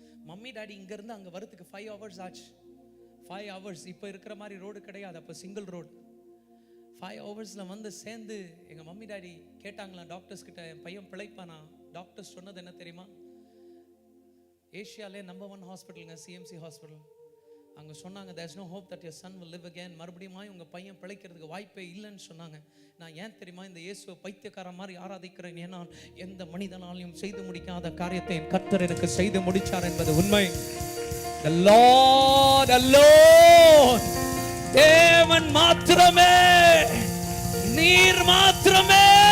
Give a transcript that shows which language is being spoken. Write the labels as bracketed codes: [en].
[ta] Mummy daddy இங்கேருந்து அங்கே வரத்துக்கு 5 hours ஆச்சு. 5 hours. இப்போ இருக்கிற மாதிரி ரோடு கிடையாது, அப்போ சிங்கிள் ரோடு. 5 ஹவர்ஸில் வந்து சேர்ந்து எங்கள் மம்மி டாடி கேட்டாங்களா டாக்டர்ஸ் கிட்ட, என் பையன் பிழைப்பானா? டாக்டர்ஸ் சொன்னது என்ன தெரியுமா? ஏஷியாலே நம்பர் 1 ஹாஸ்பிட்டலுங்க, சிஎம்சி ஹாஸ்பிட்டல். அங்கே சொன்னாங்க, [en] there's no hope that your son will live again. [ta] மறுபடியும் உங்கள் பையன் பிழைக்கிறதுக்கு வாய்ப்பே இல்லைன்னு சொன்னாங்க. நான் ஏன் தெரியுமா இந்த இயேசுவை பைத்தியக்கார மாதிரி ஆராதிக்கிறேன்? ஏன்னா எந்த மனிதனாலையும் செய்து முடிக்காத காரியத்தை என் கர்த்தர் எனக்கு செய்து முடிச்சார் என்பது உண்மை. [en] The Lord alone, [ta] தேவன் மாத்திரமே, நீர் மாத்திரமே.